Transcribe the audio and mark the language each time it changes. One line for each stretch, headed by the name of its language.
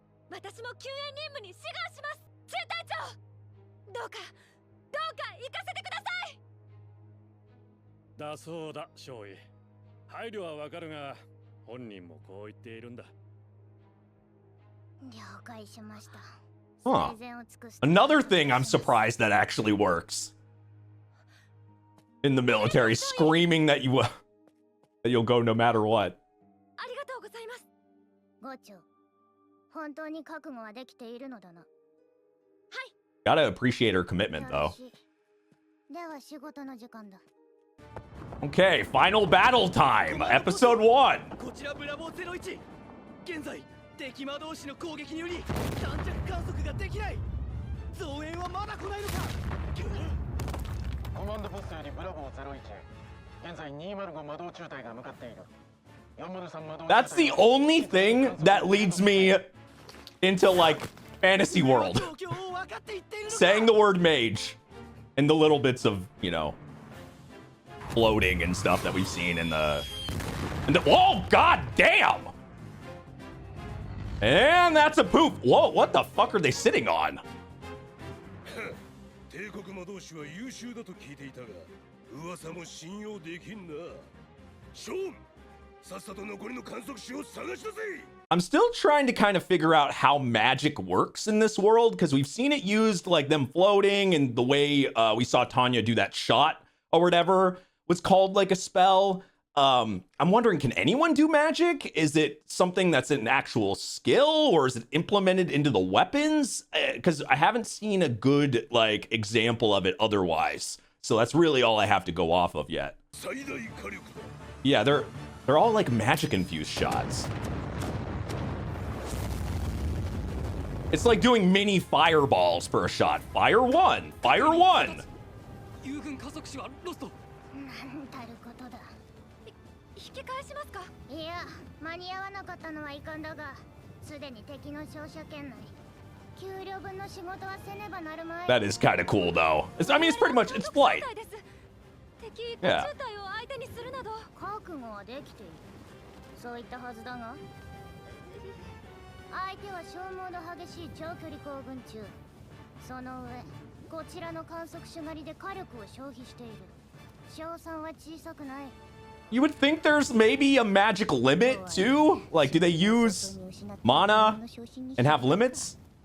Japanese: 私も救援任務に志願します。中隊長、どうか行かせてください。だそうだ、少尉。配慮はわかるが、本人もこう言っているんだ。了解しました。
English: Huh. Another thing I'm surprised that actually works. In the military, screaming that you'll go no matter what.
Japanese: ありがとうございます。 5長、本当に覚悟はできているのだな。はい。
English: Gotta appreciate her commitment, though.
Japanese: では仕事の時間だ。
English: Okay, final battle time, episode 1.
Japanese: こちらブラボー01。現在敵魔導士の攻撃により弾着観測ができない。増援はまだ来ないのか。コマンドポストよりブラボー01。現在205魔導中隊が向かっている。 403魔導。
English: That's the only thing that leads me into like fantasy world. Saying the word mage and the little bits of, you know, floating and stuff that we've seen in the oh god damn. And that's a poop. Whoa, what the fuck are they sitting on?
Japanese: 帝国魔導士は優秀だと聞いていたが、噂も信用できんな。ショーン、さっさと残りの観測士を探し出せ。
English: I'm still trying to kind of figure out how magic works in this world, because we've seen it used like them floating, and the way we saw Tanya do that shot or whatever was called like a spell. I'm wondering, can anyone do magic? Is it something that's an actual skill, or is it implemented into the weapons? Because I haven't seen a good like example of it otherwise. So that's really all I have to go off of yet. Yeah, they're all like magic infused shots. It's like doing mini fireballs for a shot. Fire one, fire one.
Japanese: 友軍加速士はロスト。なんたることだ。引き返しますか。いや、間に合わなかったのはいかんだが、すでに敵の照射圏内。給料分の仕事はせねばなるまい。
English: That is kind of cool though. I mean, it's pretty much it's flight.
Japanese: 敵
English: Yeah.
Japanese: 中隊を相手にするなど。覚悟はできている。そういったはずだが。相手は消耗の激しい長距離行軍中。その上、こちらの観測手狩りで火力を消費している。賞賛は小さくない。
English: You would think there's maybe a magic limit too? Like, do they use mana and have limits?